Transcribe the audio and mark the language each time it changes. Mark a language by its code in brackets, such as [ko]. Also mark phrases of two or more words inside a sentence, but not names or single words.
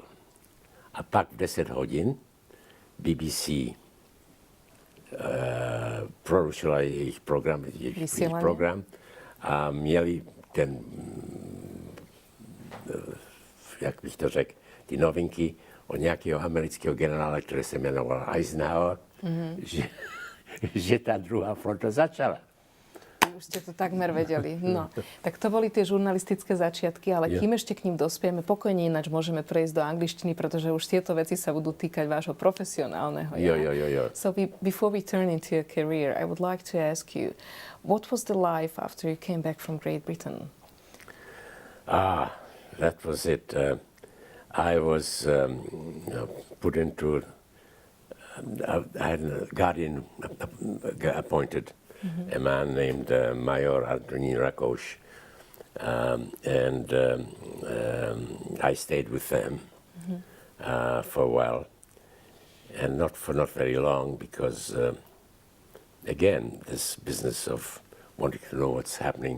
[cs] A pak v 10 hodin BBC porušila jejich program a měli ten, jak bych to řekl, ty novinky od nějakého amerického generála, který se jmenoval Eisenhower, že ta druhá fronta začala. [sk] Už ste to takmer vedeli. No, tak to boli tie žurnalistické začiatky, ale kým ešte k ním dospieme, pokojne ináč môžeme prejsť do angličtiny, pretože už tieto veci sa budú týkať vášho profesionálneho. Jo. [en] So before we turn into your career, I would like to ask you, what was the life after you came back from Great Britain? That was it. I was put into, I had a guardian appointed, a man named Major Antonín Rakoš, and I stayed with them for a while, and not very long, because again, this business of wanting to know what's happening.